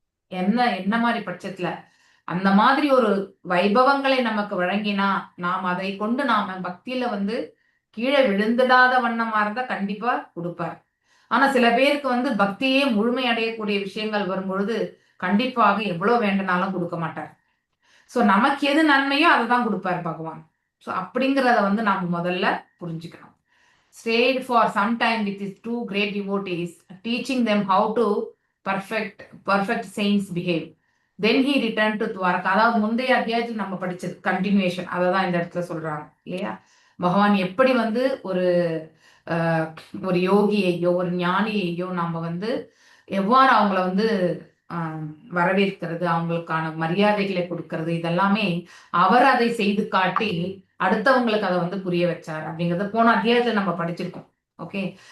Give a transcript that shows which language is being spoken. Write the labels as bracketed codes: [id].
[ta] என்ன மாதிரி பட்சத்துல அந்த மாதிரி ஒரு வைபவங்களை நமக்கு வழங்கினா நாம் அதை கொண்டு நாம பக்தியில வந்து கீழே விழுந்துடாத வண்ணமா இருந்தா கண்டிப்பா கொடுப்பார். ஆனா சில பேருக்கு வந்து பக்தியே முழுமை அடையக்கூடிய விஷயங்கள் வரும்பொழுது கண்டிப்பாக எவ்வளவு வேண்டுனாலும் கொடுக்க மாட்டார். சோ நமக்கு எது நன்மையோ அதை தான் கொடுப்பார் பகவான். ஸோ அப்படிங்கிறத வந்து நாம முதல்ல புரிஞ்சுக்கணும். [en] Stayed for some time with his 2 great devotees, teaching them how to perfect saints behave. Then he returned to Dwarka. [ta] அதாவது முந்தைய அத்தியாயத்தில் நம்ம படிச்சது கண்டினியூஷன், அதை தான் இந்த இடத்துல சொல்றாங்க இல்லையா? பகவான் எப்படி வந்து ஒரு யோகியையோ ஒரு ஞானியையோ நம்ம வந்து எவ்வாறு அவங்கள வந்து வரவேற்கிறது, அவங்களுக்கான மரியாதைகளை கொடுக்கறது, இதெல்லாமே அவர் அதை செய்து காட்டி அடுத்தவங்களுக்கு அதை வந்து புரிய வச்சார் அப்படிங்கறத போன அத்தியாயத்துல நம்ம படிச்சிருக்கோம். ஓகே.